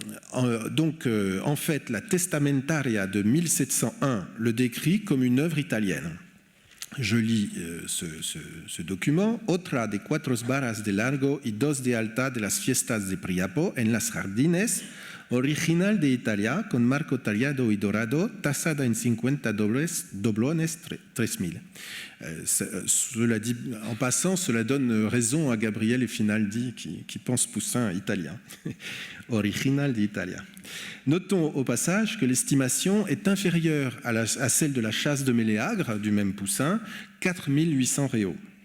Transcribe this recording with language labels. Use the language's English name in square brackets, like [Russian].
[French] En fait, la Testamentaria de 1701 le décrit comme une œuvre italienne. Je lis ce document. [Spanish] Otra de 4 varas de largo y 2 de alta de las fiestas de Priapo en las jardines, original de Italia, con marco tallado y dorado, tasada en 50 doblones 3000. [French] Cela dit, en passant, cela donne raison à Gabriele Finaldi qui pense Poussin italien. Original d'Italia. Notons au passage que l'estimation est inférieure à celle de la chasse de Méléagre, du même Poussin, 4800 réaux.